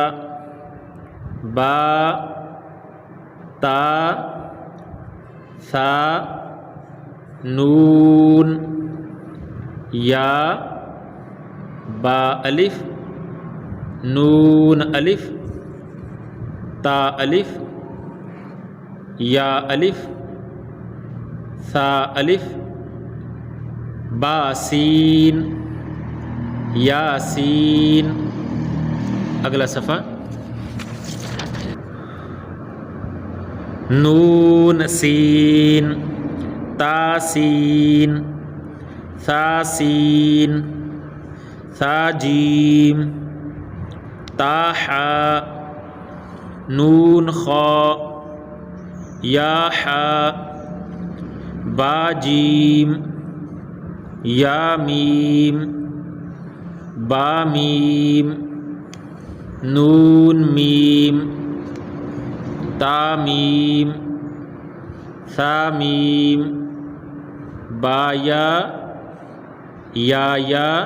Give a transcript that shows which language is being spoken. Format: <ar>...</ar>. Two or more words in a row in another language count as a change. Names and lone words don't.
<ar>با تا ثا نون یا با الف نون الف تا الف یا الف ثا الف با سین یا سین۔</ar> <ur>اگلا صفحہ</ur> <ar>نون سین تا سین ثا سین ثا جیم تا حا نون خا یا حا با جیم یا میم با میم نون میم تا میم ثا میم با یا</ar>